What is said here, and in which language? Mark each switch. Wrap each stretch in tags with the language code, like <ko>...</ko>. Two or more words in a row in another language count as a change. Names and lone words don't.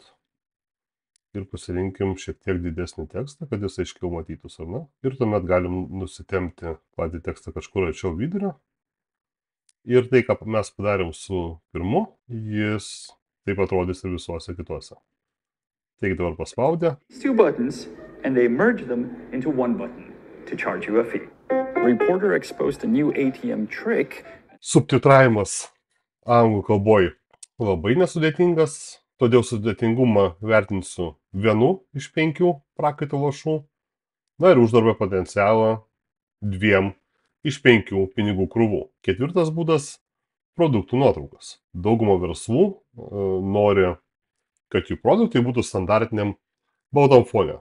<lt>Ir pasirinkim šiek tiek didesnį tekstą, kad jis aiškiau matytus, ar ne. Ir tuomet galim nusitempti patį tekstą kažkur arčiau vidurio. Ir tai, ką mes padarėm su pirmu, jis taip atrodys ir visuose kituose. Taigi dabar paspaudę.</lt> <en>Two buttons, and they merge them into one button to charge you a fee. Reporter exposed a new ATM trick.</en> <lt>Subtitravimas anglų kalboj labai nesudėtingas. Todėl sudėtingumą vertinsiu 1 iš 5 prakaito lašų. Na ir uždarbio potencialą 2 iš 5 pinigų krūvų. Ketvirtas būdas – produktų nuotraukos. Dauguma verslų nori, kad jų produktai būtų standartiniam baltam fone.</lt>